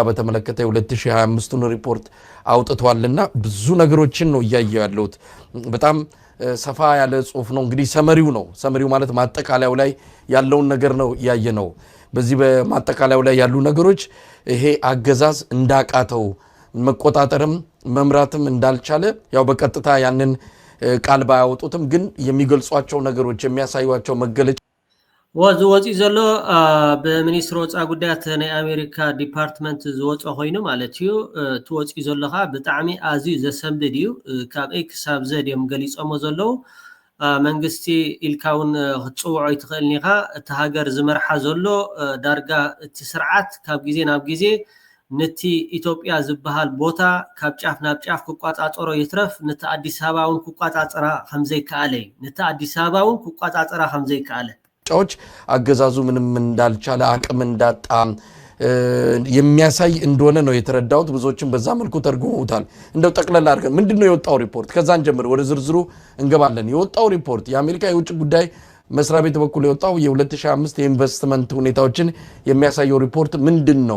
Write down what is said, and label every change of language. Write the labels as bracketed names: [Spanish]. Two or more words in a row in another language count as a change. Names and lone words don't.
[Amharic] በተመለከተ 2025ን ሪፖርት አውጥቷልና ብዙ ነገሮችን ነው ያያየው ያለው በጣም ሰፋ ያለ ጽሁፍ ነው እንግዲህ ሰመሪው ማለት ማጠቃለያው ላይ ያለውን ነገር ነው ያየነው በዚህ በማጠቃለያው ላይ ያሉ ነገሮች ይሄ አገዛዝ እንዳቃተው መቆጣጠርም መምራትም እንዳልቻለ ያው በቀጥታ ያንን ቃል ባያወጡትም ግን የሚገልጿቸው ነገሮች የሚያሳዩቸው መገለጫ [Tigrinya] ወዚ ዘሎ በሚኒስትር ወፃኢ ጉዳያት ናይ አሜሪካ ዲፓርትመንት ዝወፀ ኮይኑ ማለት እዩ ትወፂ ዘለኻ ብጣዕሚ ኣዝዩ ዘሰምድድ እዩ ካብ ኤ ክሳብ ዘድ እዮም ገሊፆሞ ዘለው መንግስቲ ኢልካውን ክፅውዖ ይትኽእልኒ ኢኻ እቲ ሃገር ዝመርሓ ዘሎ ዳርጋ እቲ ስርዓት ካብ ግዜ ናብ ግዜ ነቲ ኢትዮጵያ ዝበሃል ቦታ ካብ ጫፍ ናብ ጫፍ ክቋፃፀሮ ይትረፍ ነቲ አዲስ አበባ እውን ክቋፃፀራ ከምዘይከኣለ ነቲ አዲስ አበባ እውን ክቋፃፀራ ከምዘይከኣለ [Amharic] ጫዎች አገዛዙ ምንም እንዳልቻለ አቅም እንዳጣ የሚያሳይ እንደሆነ ነው የተረዳሁት ብዙዎችን በዛ መልኩ ተርጉመውታል እንደው ጠቅለል አድርገን ምንድነው የወጣው ሪፖርት ከዛን ጀምር ወደ ዝርዝሩ እንገባለን የወጣው ሪፖርት የአሜሪካ የውጭ ጉዳይ መስሪያ ቤት በኩል የወጣው የ2005 የኢንቨስትመንት ሁኔታዎችን የሚያሳየው ሪፖርት ምንድነው